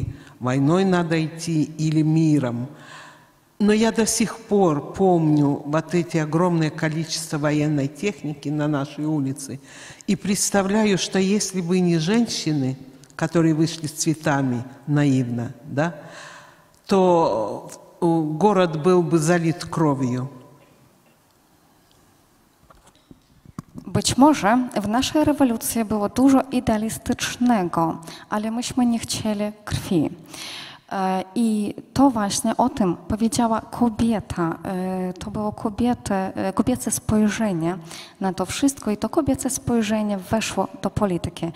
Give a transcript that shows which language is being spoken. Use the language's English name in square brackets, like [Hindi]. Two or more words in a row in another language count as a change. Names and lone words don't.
[Russian] Войной надо идти или миром. Но я до сих пор помню вот эти огромное количество военной техники на нашей улице и представляю, что если бы не женщины, которые вышли с цветами наивно, да, то город был бы залит кровью. [Polish] Być może w naszej rewolucji było dużo idealistycznego, ale myśmy nie chcieli krwi. I to właśnie o tym powiedziała kobieta. To było kobiece spojrzenie na to wszystko i to kobiece spojrzenie weszło do polityki.